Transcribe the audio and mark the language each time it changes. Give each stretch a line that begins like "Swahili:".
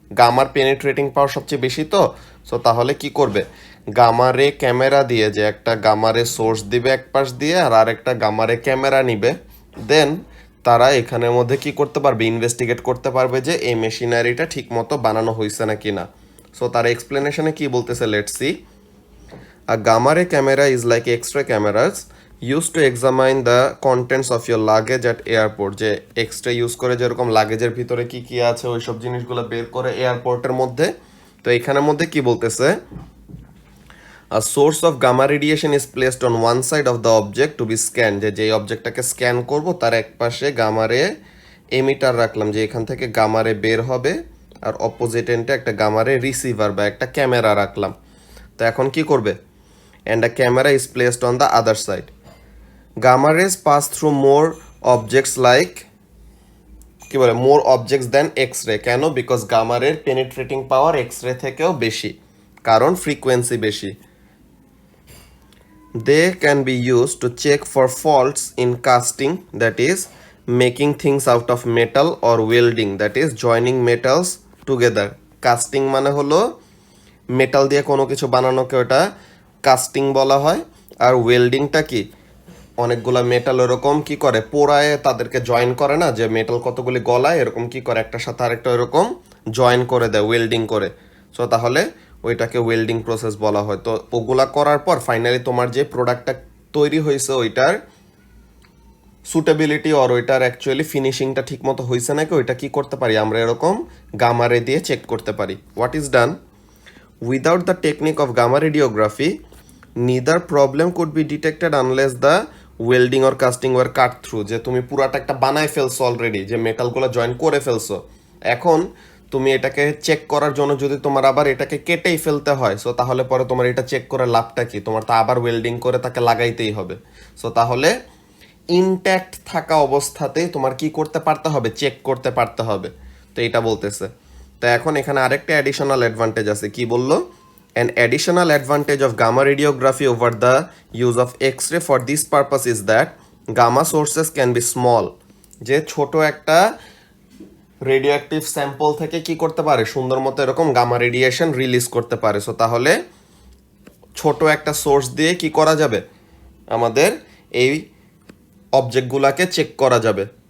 Bangla: গামার penetrating পাওয়ার সবচেয়ে বেশি, তো সো তাহলে কি করবে, গামা রে ক্যামেরা দিয়ে, যে একটা গামা রে সোর্স দিবে এক পাশ দিয়ে আর আরেকটা গামা রে ক্যামেরা নিবে, দেন তারা এখানের মধ্যে কি করতে পারবে, ইনভেস্টিগেট করতে পারবে যে এই মেশিনারিটা ঠিক মতো বানানো হয়েছে না কি না। সো তার এক্সপ্লেনেশনে কি বলতেছে,
English: Let's see. A gamma ray camera is like X-ray cameras used to examine the contents of your luggage at airport.
Bangla: যে এক্স-রে ইউজ করে যেরকম লাগেজের ভিতরে কি কি আছে ওই সব জিনিসগুলো বের করে এয়ারপোর্টের মধ্যে। তো এখানের মধ্যে কি বলতেছে,
English: a source of gamma radiation is placed on one side of the object to be scanned.
Bangla: যে যেই অবজেক্টটাকে স্ক্যান করব তার এক পাশে গামা রে এমিটার রাখলাম, যে এখান থেকে গামা রে বের হবে, আর অপোজিট এন্ডে একটা গামা রে রিসিভার বা একটা ক্যামেরা রাখলাম। তো এখন কি করবে,
English: and a camera is placed on the other side. Gamma rays pass through more objects like
Bangla: কি বলে
English: more objects than X-ray.
Bangla: কেন? বিকজ গামা রের পেনিট্রেটিং পাওয়ার এক্স-রে থেকেও বেশি, কারণ ফ্রিকোয়েন্সি বেশি।
English: They can be used to check for faults in casting, that is making things out of metal, or welding, that is joining metals together.
Bangla: Casting মানে হলো metal দিয়ে কোনো কিছু বানানোকে ওটা কাস্টিং বলা হয়। আর ওয়েল্ডিংটা কি, অনেকগুলো মেটাল এরকম কি করে পোড়ায় তাদেরকে জয়েন করে না, যে মেটাল কতগুলি গলায় এরকম কি করে একটার সাথে আরেকটা এরকম জয়েন করে দেয় ওয়েল্ডিং করে। সো তাহলে ওইটাকে ওয়েল্ডিং প্রসেস বলা হয়। তো ওগুলা করার পর ফাইনালি তোমার যে প্রোডাক্টটা তৈরি হয়েছে ওইটার সুটেবিলিটি আর ওইটার অ্যাকচুয়ালি ফিনিশিংটা ঠিক মতো হয়েছে নাকি ওইটা কি করতে পারি, আমরা এরকম গামা রে দিয়ে চেক করতে পারি।
English: What is done, without the technique of gamma radiography, neither problem could be detected unless the welding or casting were cut through.
Bangla: যে তুমি পুরাটা একটা বানায় ফেলছো অলরেডি, যে মেটালগুলো জয়েন করে ফেলছো, এখন তুমি এটাকে চেক করার জন্য যদি তোমার আবার এটাকে কেটেই ফেলতে হয়, সো তাহলে পরে তোমার এটা চেক করে লাভটা কি, তোমার তো আবার ওয়েল্ডিং করে তাকে লাগাইতেই হবে। সো তাহলে ইনট্যাক্ট থাকা অবস্থাতেই তোমার কি করতে পারতে হবে, চেক করতে পারতে হবে। তো এটা বলতেছে। তো এখন এখানে আরেকটা অ্যাডিশনাল অ্যাডভান্টেজ আছে, কি বললো,
English: an additional advantage of gamma radiography over the use of X-ray for this purpose is that gamma sources can be small.
Bangla: যে ছোট একটা রেডিওঅ্যাক্টিভ স্যাম্পল থেকে কি করতে পারে, সুন্দর মতো এরকম গামা রেডিয়েশন রিলিজ করতে পারে। সো তাহলে ছোট একটা সোর্স দিয়ে কি করা যাবে, আমাদের এই অবজেক্টগুলোকে চেক করা যাবে।